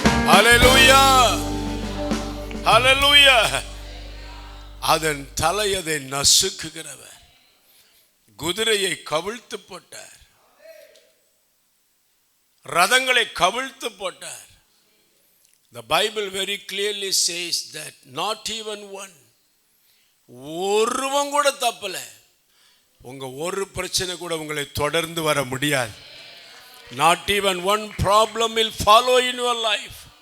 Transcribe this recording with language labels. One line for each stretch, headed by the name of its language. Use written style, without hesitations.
Tamil: ஹல்லேலூயா, ஹல்லேலூயா. அதன் தலை அதை நசுக்குகிறவர். குதிரையை கவிழ்த்து போட்டார், ரதங்களை கவிழ்த்து போட்டார்.
English: The Bible very clearly says that not even one,
Tamil: ஒருவன் கூட தப்பல. உங்க ஒரு பிரச்சனை கூட உங்களை தொடர்ந்து வர முடியாது.
English: Not even one problem will follow in your life.